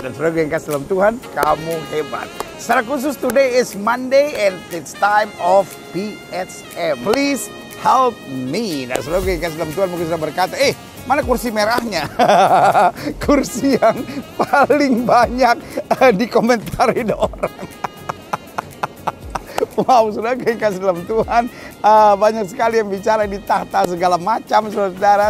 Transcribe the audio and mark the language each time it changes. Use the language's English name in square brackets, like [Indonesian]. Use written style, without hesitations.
[Indonesian] Dan saudara yang kasih dalam Tuhan, kamu hebat. Secara khusus, [English] today is Monday and it's time of PSM. Please help me. [Indonesian] Dan saudara yang kasih dalam Tuhan mungkin sudah berkata, mana kursi merahnya? Kursi yang paling banyak dikomentari orang. Wow, saudara yang kasih dalam Tuhan, banyak sekali yang bicara di tahta segala macam, saudara.